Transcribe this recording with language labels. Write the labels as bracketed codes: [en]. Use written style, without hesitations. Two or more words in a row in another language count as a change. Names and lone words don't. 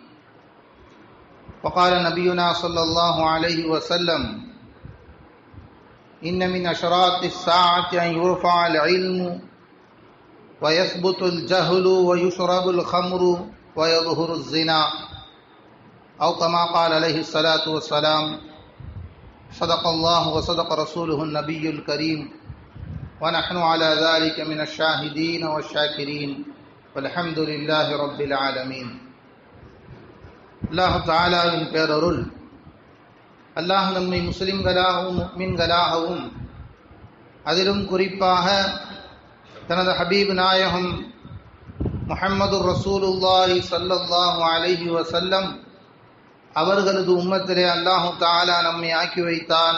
[ar] وقال نبينا صلى الله عليه وسلم: إن من أشراط الساعة أن يرفع العلم ويثبت الجهل ويشرب الخمر ويظهر الزنا، أو كما قال عليه الصلاة والسلام. صدق الله وصدق رسوله النبي الكريم، ونحن على ذلك من الشاهدين والشاكرين، والحمد لله رب العالمين. [ta] அல்லாஹ் தஆலாவின் பேரருள், அல்லாஹ் நம்மை முஸ்லிம்களாகவும் முஃமின்களாகவும், அதிலும் குறிப்பாக தனது ஹபீப் நாயகம் முஹம்மது [ar] رسول الله صلى الله عليه وسلم [ta] அவர்களது உம்மத்திலே அல்லாஹ் தஆலா நம்மை ஆக்கி வைத்தான்.